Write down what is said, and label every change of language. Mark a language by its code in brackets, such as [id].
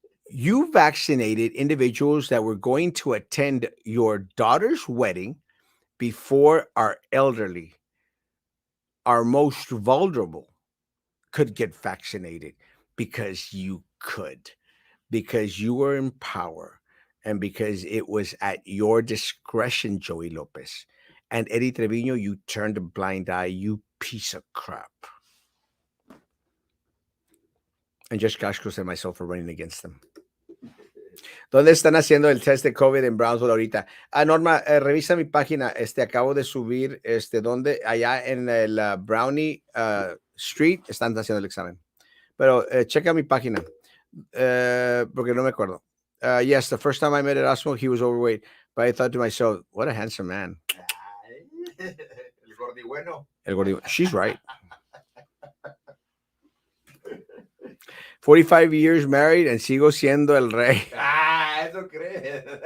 [en] You vaccinated individuals that were going to attend your daughter's wedding before our elderly, our most vulnerable, could get vaccinated, because you could, because you were in power, and because it was at your discretion, Joey Lopez. And Eddie Trevino, you turned a blind eye, you piece of crap. And Josh Kashkos and myself are running against them. [es] ¿Dónde están haciendo el test de COVID en Brownsville ahorita? Norma, revisa mi página. Acabo de subir, donde allá en el Brownie Street están haciendo el examen. Pero checa mi página, porque no me acuerdo. [en] Yes, the first time I met Erasmo, he was overweight, but I thought to myself, what a handsome man. [es] El gordi bueno. [en] El gordi. She's right. 45 years married and sigo siendo el rey. [es] Eso crees.